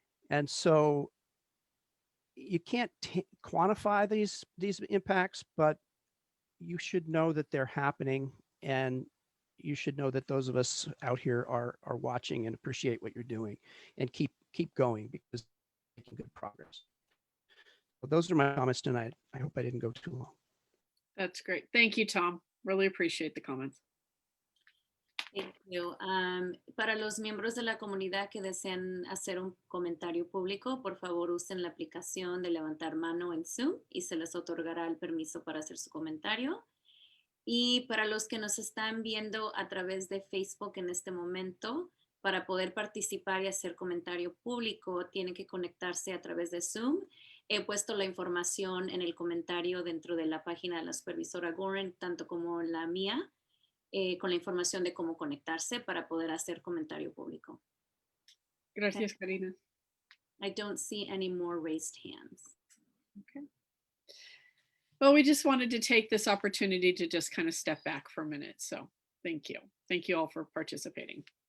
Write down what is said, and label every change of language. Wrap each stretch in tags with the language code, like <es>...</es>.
<en>And so you can't quantify these impacts, but you should know that they're happening, and you should know that those of us out here are watching and appreciate what you're doing, and keep going, because you're making good progress. Well, those are my comments tonight. I hope I didn't go too long. That's great. Thank you, Tom. Really appreciate the comments. Thank you.</en> <es>Para los miembros de la comunidad que desean hacer un comentario público, por favor usen la aplicación de levantar mano en Zoom y se les otorgará el permiso para hacer su comentario. Y para los que nos están viendo a través de Facebook en este momento, para poder participar y hacer comentario público, tienen que conectarse a través de Zoom. He puesto la información en el comentario dentro de la página de la supervisora Gorin, tanto como la mía, con la información de cómo conectarse para poder hacer comentario público. Gracias, Karina.</es> <en>I don't see any more raised hands. Okay. Well, we just wanted to take this opportunity to just kind of step back for a minute. So thank you. Thank you all for participating.</en>